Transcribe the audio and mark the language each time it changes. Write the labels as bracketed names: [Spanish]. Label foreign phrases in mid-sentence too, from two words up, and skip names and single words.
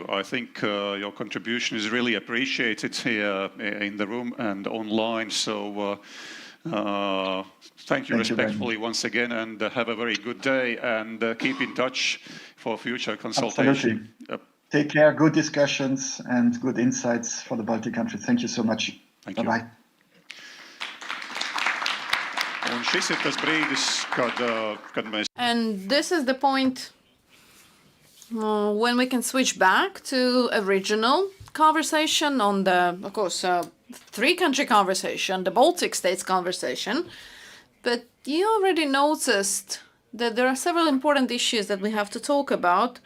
[English] I think your contribution is really appreciated here in the room and online. So thank you respectfully once again, and have a very good day, and keep in touch for future consultation. Absolutely. Take care, good discussions and good insights for the Baltic countries. Thank you so much. Thank you. Bye-bye. [Latvian] Un šis ir tas brīdis, kad mēs... [English] And this is the point when we can switch back to a regional conversation on the, of course, three-country conversation, the Baltic States conversation. But you already noticed that there are several important issues that we have to talk about.